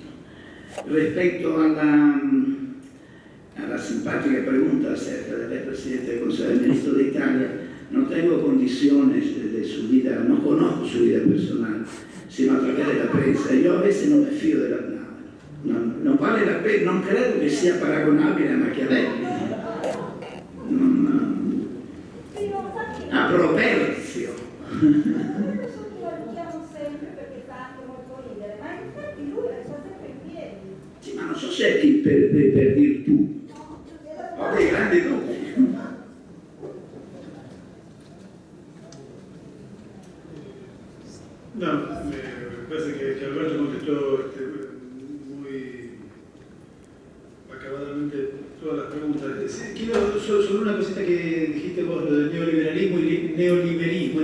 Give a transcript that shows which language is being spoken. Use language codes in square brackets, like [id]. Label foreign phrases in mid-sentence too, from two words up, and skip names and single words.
[es] Respecto a la simpática pregunta acerca del presidente del Consejo de Ministros de Italia, no tengo condiciones de su vida, no conozco su vida personal, sino a través de la prensa. Yo a veces no me fío de la palabra. No vale la pena, no creo que sea paragonabile a Machiavelli. A Properzio. [it] Sì, ma non so se è per virtù. Ho dei grandi dubbi. [es] No, me parece que Alberto contestó muy acabadamente todas las preguntas. Quiero solo una cosita que dijiste vos, lo del neoliberalismo y neoliberismo.